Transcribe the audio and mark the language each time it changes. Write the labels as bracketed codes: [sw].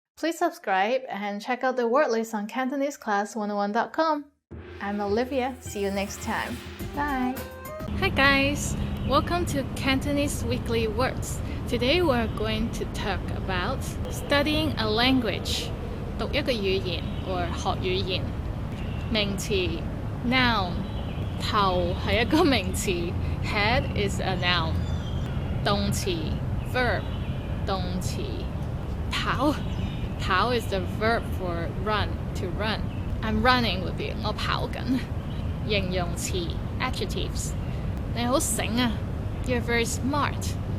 [en] Please subscribe and check out the word list on CantoneseClass101.com. I'm Olivia. See you next time. Bye. Hi guys, welcome to Cantonese Weekly Words. Today we're going to talk about studying a language. [yue] 讀一個語言 or 學語言。名詞 noun 頭係一個名詞 [en] head is a noun。動詞 verb 動詞跑 is the verb for run, to run. I'm running would be [yue] 我跑緊。 [en] 形容詞 adjectives [yue] 你好醒啊 [en] You're very smart.